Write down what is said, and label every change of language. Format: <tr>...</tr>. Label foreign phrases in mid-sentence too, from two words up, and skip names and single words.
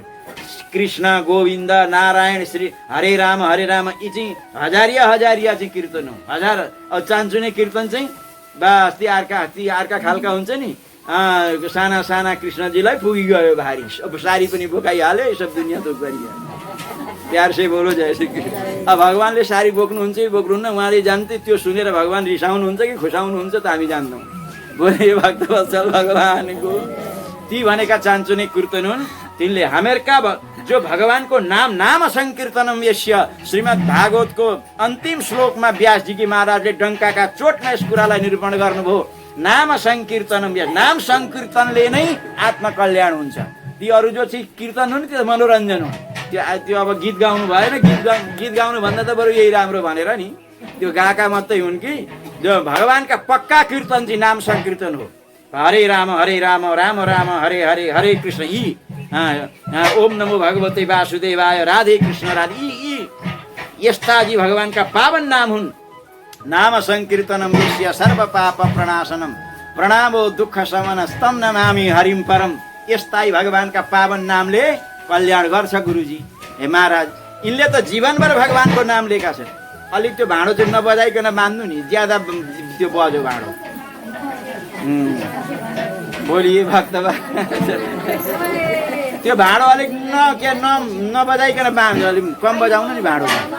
<ne>कृष्ण गोविन्द नारायण श्री हरे राम यी चाहिँ हजारिया चाहिँ कीर्तन हो। हजार। अब चान्चुने कीर्तन चाहिँ बस ती अर्का खालका हुन्छ नि, साना साना कृष्णजीलाई पुगिगयो भारी, अब सारी पनि बोकाइहाल्यो, यो सब दुनियाँ दुख गरिहाल्यो।</ne> <hi>प्यार से बोलो जय श्री कृष्ण।</hi> <ne>अब भगवानले सारी बोक्नुहुन्छ कि बोक्नुहुन्न उहाँले जान्थे। त्यो सुनेर भगवान रिसाउनुहुन्छ कि खुसाउनुहुन्छ त हामी जान्दैनौँ। बोले भक्तवत्सल भगवानको ती भनेका चान्चुने कीर्तन हुन्। तिनले हामीहरूका जो भगवानको</ne> <sa>नाम संकीर्तनम यस्य</sa> <ne>श्रीमद् भागवतको अन्तिम श्लोकमा व्यासजीकी महाराजले डङ्काका चोटमा यस कुरालाई निरूपण गर्नुभयो।</ne> <sa>नाम संकीर्तनम,</sa> <ne>नाम संकीर्तनले नै आत्मकल्याण हुन्छ। ती अरू जो चाहिँ कीर्तन हुन् त्यो मनोरञ्जन हो। त्यो अब गीत गाउनु भएन, गीत गाउनु भन्दा त बरु यही राम्रो भनेर नि त्यो गाएका मात्रै हुन् कि जो भगवानका पक्का कीर्तन चाहिँ नाम संकीर्तन हो। हरे राम राम राम हरे हरे हरे कृष्ण यी</ne> <sa>ओम नमो भगवते वासुदेवाय</sa> <ne>राधे कृष्ण राधे यी यस्ता जी भगवानका पावन नाम हुन्।</ne> <sa>नाम संकीर्तनम यस्य सर्व पाप प्रणाशनम प्रणामो दुःख शमन स्तम नमामि हरिम परम।</sa> <ne>यस्ता भगवानका पावन नामले कल्याण गर्छ। गुरुजी हे महाराज यिनले त जीवनभर भगवानको नाम लिएका छन्। अलिक त्यो भाँडो चाहिँ नबजाइकन मान्नु नि, ज्यादा त्यो बज्यो भाँडो। बोलिए भक्त त्यो भाँडो अलिक नबजाइकन बाँध्नु, अलिक कम बजाउनु नि भाँडो।</ne>